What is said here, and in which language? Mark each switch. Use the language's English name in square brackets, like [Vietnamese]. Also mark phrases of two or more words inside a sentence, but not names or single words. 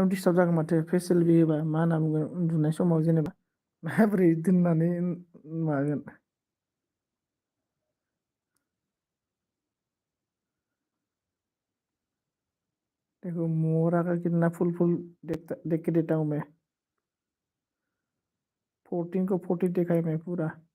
[Bodo] डिस्टार्ब जागोन माथो फेसिलबि होबा मा होनना बुंगोन उन्दुनाय समाव जेनेबा माबोरै दोननानै मागोन। [Hindi] देखो मोरा का कितना फुल फुल देख के देता हूँ मैं। 14 को 40 देखा है मैं पूरा।